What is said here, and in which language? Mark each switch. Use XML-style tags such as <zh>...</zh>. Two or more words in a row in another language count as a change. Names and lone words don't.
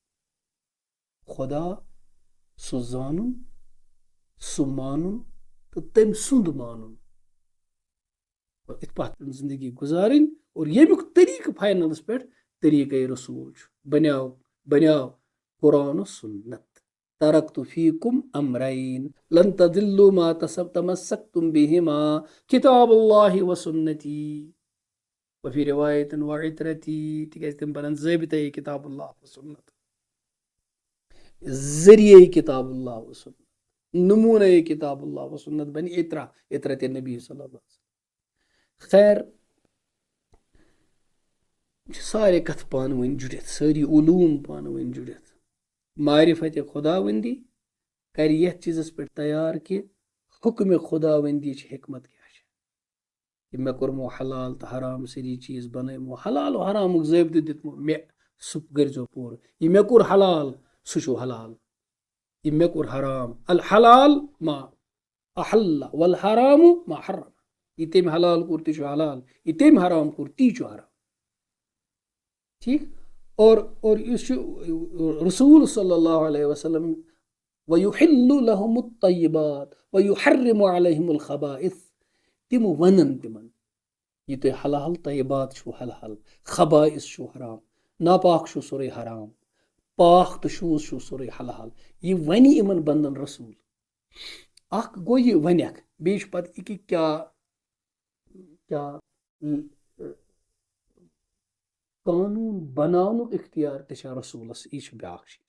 <ks>خۄدا سُہ زانُن سُہ مانُن تہٕ تٔمۍ سُنٛد مانُن اور اِتھ پٲٹھۍ زندگی گُزارٕنۍ اور ییٚمیُک طریٖقہٕ فاینلس پٮ۪ٹھ طریٖقے رسوٗل چھُ بنیاو قرآن و سُنت</ks> <ar>ترکت فیکم امرین لن تضلوا ما تمسکتم بہما کتاب اللہ و سنتی وفی روایت وعترتی</ar> <ks>تِکیٛازِ تِم بنن ضٲبطے</ks> <ar>کتاب اللہ و سنت</ar> <ks>ذریعے</ks> <ar>کتاب اللہ و سنت</ar> <ks>نموٗنے</ks> <ar>کتاب اللہ و سنت</ar> <ks>بنہِ اطرت نبی صلی اللہ علیہ وسلم خیر چھِ سارے کتھٕ پانہٕ ؤنۍ جُڑِتھ سٲری علوٗم پانہٕ ؤنۍ جُڑِتھ معرفت خۄداوندی کرِ یتھ چیٖزس پٮ۪ٹھ تیار کہِ حُکمِ خۄداوندی چھِ حکمت کیٛاہ چھِ کہِ مےٚ کوٚرمو حلال تہٕ حرام سٲری چیٖز بنٲیمو حلال و حرامُک ضٲبطہٕ دِتمو مےٚ سُہ کٔرۍزیو پوٗرٕ یہِ مےٚ کوٚر حلال سُہ چھُ حلال یہِ مےٚ کوٚر حرام</ks> <ar>الحلال ما احل والحرام ما حرم</ar> <ks>یہِ تٔمۍ حلال کوٚر تہِ چھُ حلال یہِ تٔمۍ حرام کوٚر تی چھُ حرام ٹھیٖک اور یُس چھُ رسوٗل صلی اللہ علیہ وسلم</ks> <ar>وَیُحِلُّ لَهُمُ الطَّیِّبَاتِ وَیُحَرِّمُ عَلَیہِمُ الْخَبَائِث</ar> <ks>تِم وَنن تِمن یہ تُہۍ حلال طیبات چھُو حلال، خبائث چھُو حرام، ناپاک چھُو سورُے حرام، پاک تہٕ شوٗژ چھُو سورُے حلال. یہِ وَنہِ یِمن بنٛدن رسوٗل. اکھ گوٚو یہِ وَنٮ۪کھ، بیٚیہِ چھُ پتہٕ یہِ کہِ کیٛاہ قانوٗن بناونُک اختیار تہِ چھا رسوٗلس، یہِ چھُ بیٛاکھ چیٖز.</ks>